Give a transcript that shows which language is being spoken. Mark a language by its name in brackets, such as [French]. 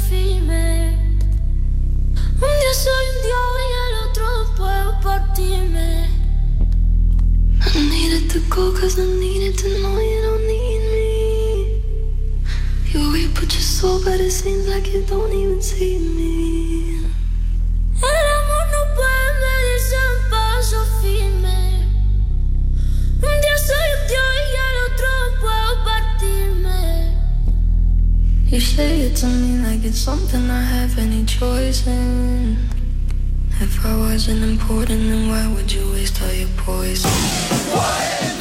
[Spanish] Soy un dios y el otro puedo partirme. [English] I needed to go cause I needed to know you don't need me. You put your soul but it seems like you don't even see me. [Spanish] El amor no puede medirse en paso firme. Un día soy un dios y el otro puedo partirme. [English] You say it to me like it's something I have any choice in. If I wasn't important, then why would you waste all your poison?